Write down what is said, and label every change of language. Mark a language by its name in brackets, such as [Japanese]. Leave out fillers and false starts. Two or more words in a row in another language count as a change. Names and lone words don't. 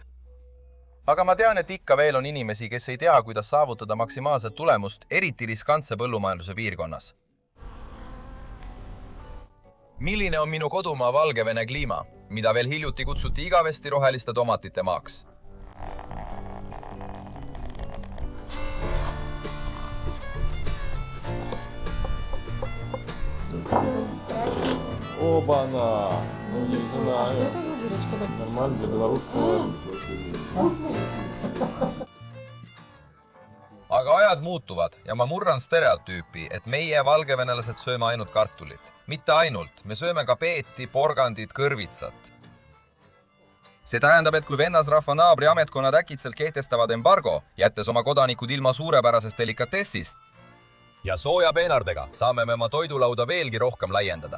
[Estonian] Aga ma tean, et ikka veel on inimesi, kes ei tea, kuidas saavutada maksimaalset tulemust, eriti riskantse põllumajanduse piirkonnas. Milline on minu kodumaa Valgevene kliima, mida veel hiljuti kutsuti igavesti roheliste tomatite maaks? [Russian] Оба-на! Ну, не знаю. Нормально для белорусского. [Estonian] Aga ajad muutuvad ja ma murran stereotüüpi, et meie valgevenelased sööme ainult kartulit. Mitte ainult, me sööme ka peeti, porgandit, kõrvitsat. See tähendab, et kui vennasrahva naabri ametkonnad äkitselt kehtestavad embargo, jättes oma kodanikud ilma suurepärasest delikatessist, ja sooja peenardega saame me oma toidulauda veelgi rohkem laiendada.